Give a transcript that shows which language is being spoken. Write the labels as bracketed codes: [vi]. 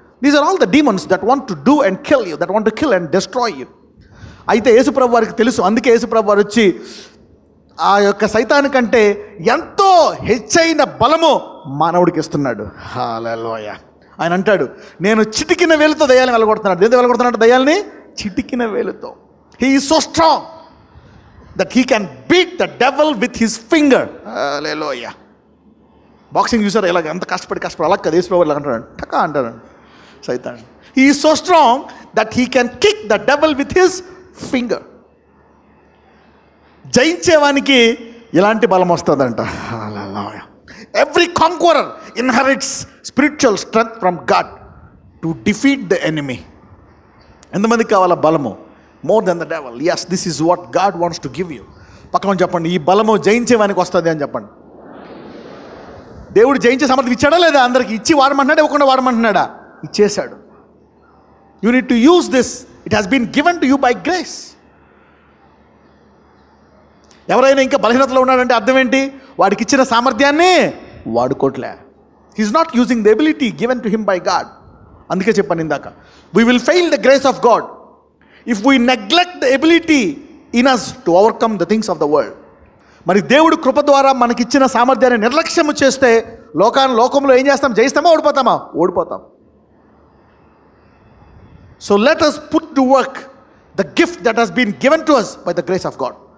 [en] These are all the demons that want to do and kill you, that want to kill and destroy you. [te] అయితే యేసుప్రభు వారికి తెలుసు. అందుకే యేసుప్రభు వారు వచ్చి ఆ యొక్క సైతాను కంటే ఎంతో హెచ్చైన బలము మానవుడికి ఇస్తున్నాడు. హల్లెలూయా. ఆయన అంటాడు, నేను చిటికిన వేలుతో దయ్యాలను వెళ్ళగొడుతున్నాడు. దేంతో వెళ్ళగొడుతున్నాడు? దయ్యాల్ని చిటికిన వేలుతో. [en] He is so strong that he can beat the devil with his finger. Hallelujah. [te] Boxing చూసారు ఇలా ఎంత కష్టపడి అలా కదా యేసుప్రభు ఇలా అంటాడు, టకా అంటాడు సైతాన్. [en] He is so strong that he can kick the devil with his finger. [te] జయించేవానికి ఇలాంటి బలం వస్తుందంట. Hallelujah. [en] Every conqueror inherits spiritual strength from God to defeat the enemy. [te] ఎంతమందికి కావాలా బలము? [en] More than the devil. Yes, this is what God wants to give you. [te] పక్కన చెప్పండి, ఈ బలము జయించేవానికి వస్తుంది అని చెప్పండి. దేవుడు జయించే సమర్థం ఇచ్చాడా లేదా? అందరికి ఇచ్చి వాడమంటున్నాడా, ఇవ్వకుండా వాడమంటున్నాడా? ఇచ్చేశాడు. [en] You need to use this. It has been given to you by grace. [te] ఎవరైనా ఇంకా బలహీనతలో ఉన్నాడంటే అర్థం ఏంటి? వాడికి ఇచ్చిన సామర్థ్యాన్ని వాడుకోవట్లే. [en] He is not using the ability given to him by God. [te] అందుకే చెప్పాను ఇందాక, [en] We will fail the grace of God if we neglect the ability in us to overcome the things of the world. [te] మరి దేవుడు కృప ద్వారా మనకిచ్చిన సామర్థ్యాన్ని నిర్లక్ష్యము చేస్తే లోకంలో ఏం చేస్తాం? జయిస్తామా, ఓడిపోతామా? ఓడిపోతాం. [en] So let us put to work the gift that has been given to us by the grace of God.